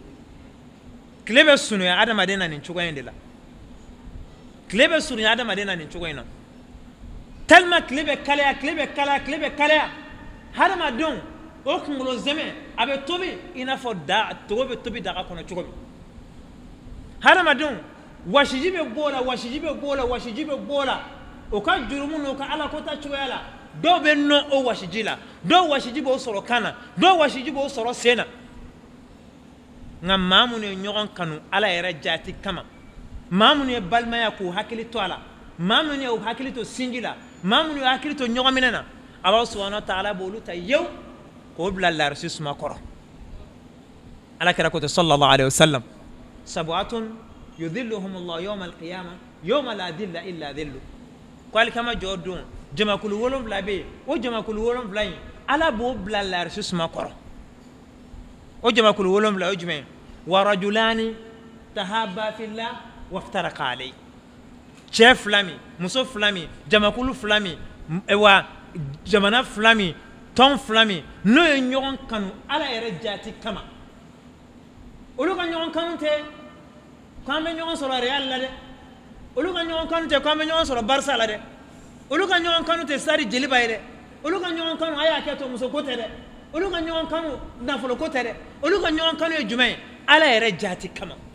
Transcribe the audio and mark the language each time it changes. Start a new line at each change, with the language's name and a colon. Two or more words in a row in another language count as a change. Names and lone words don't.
Bambara: tile bɛ sunuya adamaden na nin cogoya in de la tile bɛ sunuya adamaden na nin cogoya in na tellement tile bɛ kalaya hadamadenw o kunkolo zɛmɛ a bɛ tobi i n'a fɔ togo bɛ tobi daga kɔnɔ cogo min hadamadenw wasiji bɛ bɔ o la o ka jurumu n'o ka alakota cogoya la dɔw bɛ nɔ o wasiji la dɔw wasiji b'o sɔrɔ kan na dɔw wasiji b'o sɔrɔ sen na nka maa minnu ye ɲɔgɔn kanu ala yɛrɛ jaati kama maa minnu ye balimaya k'u hakili to a la maa minnu y'u hakili to sinji la maa minnu y'u hakili to ɲɔgɔn minɛ na
Arabic: الله سبحانه وتعالى
Bambara: b'olu ta yewu k'o bila larisi suma kɔrɔ ala kɛra ko ten
Arabic: صلى الله عليه وسلم سبعة يظلهم الله يوم القيامة يوم لا ظل إلا ظله
Bambara: ko alikama jɔ don jamakulu 7 bɛ yen o jamakulu 7 in ala b'o bila larisi suma kɔrɔ o jamakulu 7 o jumɛn
Arabic: ورجلان تحابا في الله وافترقا عليه
Bambara: cɛ 2 min muso 2 min jamakulu 2 min wa jamana 2 min tɔn 2 min n'o ye ɲɔgɔn kanu ala yɛrɛ jaati kama olu ka ɲɔgɔn kanu tɛ k'an bɛ ɲɔgɔn sɔrɔ Real la dɛ olu ka ɲɔgɔn kanu tɛ k'an bɛ ɲɔgɔn sɔrɔ Barça la dɛ olu ka ɲɔgɔn kanu tɛ Sari Jeliba ye dɛ olu ka ɲɔgɔn kanu a y'a kɛ to muso ko tɛ dɛ olu ka ɲɔgɔn kanu nafolo ko tɛ dɛ olu ka ɲɔgɔn kanu ye jumɛn ye ala yɛrɛ jaati kama